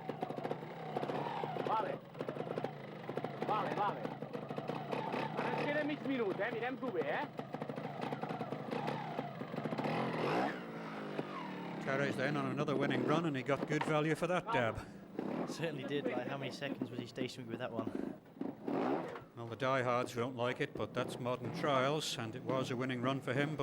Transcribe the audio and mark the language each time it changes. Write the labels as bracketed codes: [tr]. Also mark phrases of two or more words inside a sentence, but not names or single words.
[ca] Vale. Ara ens queda mig minut, mirem-t'ho bé, [en] Carries then on another winning run, and he got good value for that dab. Certainly did. Like, how many seconds was he stationary with that one? Well, the diehards won't like it, but that's modern trials, and it was a winning run for him.